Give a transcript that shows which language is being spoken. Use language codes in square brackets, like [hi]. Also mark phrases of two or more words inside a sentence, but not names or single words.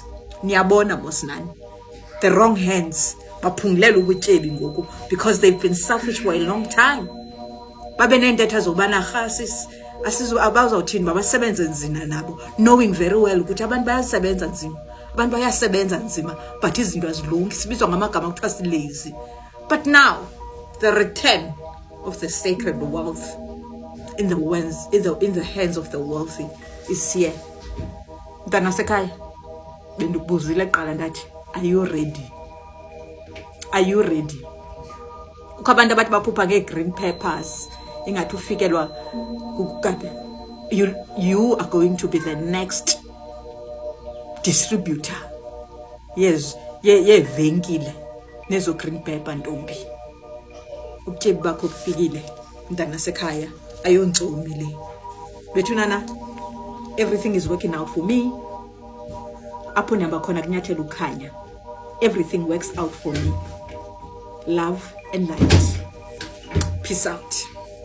[xh] Niyabona mosnani, [en] the wrong hands [xh] baphungulela ubutyebi ngoku [en] because they've been selfish for a long time. [xh] Babe nentetha zobana khasis asizo abazawuthini babasebenze nzima nabo, [en] knowing very well [xh] ukuthi abantu bayasebenza nzima, abantu bayasebenza nzima but izinto azilungi, sibizwa ngamagama kuthiwa silazy. [en] But now the return of the sacred wealth in the hands of the wealthy is here. [xh] Mntana sekhaya bendikubuzile qala ndathi, [en] are you ready? Are you ready? [xh] Kukho abantu abathi baphupha nge- [en] green peppers [xh] ingathi ufikelwa kukade. [en] You are going to be the next distributor. Yes, [xh] venkile nezo [en] green pepper [xh] ntombi. Ubutyebi bakho bufikile mntana sekhaya, ayontsomi le. Bethunana, [en] everything is working out for me. [xh] Apho nihamba khona kunyathela ukhanya. [en] Everything works out for me. Love and light. Peace out.